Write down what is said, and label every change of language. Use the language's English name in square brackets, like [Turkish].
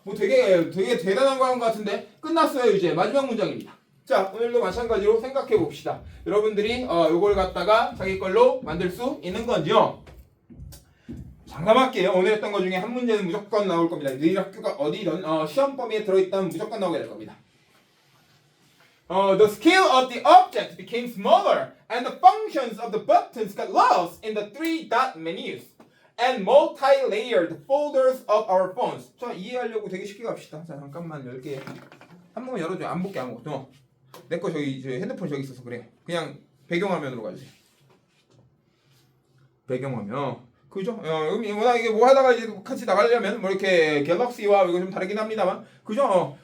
[Korean] 뭐 되게 대단한 거 한 것 같은데 끝났어요. 이제 마지막 문장입니다. 자, 오늘도 마찬가지로 생각해 봅시다. 여러분들이 요걸 갖다가 자기 걸로 만들 수 있는 건지요. 장담할게요. 오늘 했던 것 중에 한 문제는 무조건 나올 겁니다. 너희 학교가 어디든 시험 범위에 들어있다면 무조건 나오게 될 겁니다. [English] The scale of the object became smaller, and the functions of the buttons got lost in the three-dot menus and multi-layered folders of our phones. [Korean] 자, 이해하려고 되게 쉽게 갑시다. 자, 잠깐만 열게. 한 번만 열어줘. 안 볼게 아무것도. 내 거 저기 핸드폰 저기 있어서 그래. 그냥 배경화면으로 가주세요. 배경화면. 그죠? 워낙 이게 뭐 하다가 이제 같이 나가려면 뭐 이렇게 갤럭시와 이거 좀 다르긴 합니다만, 그죠?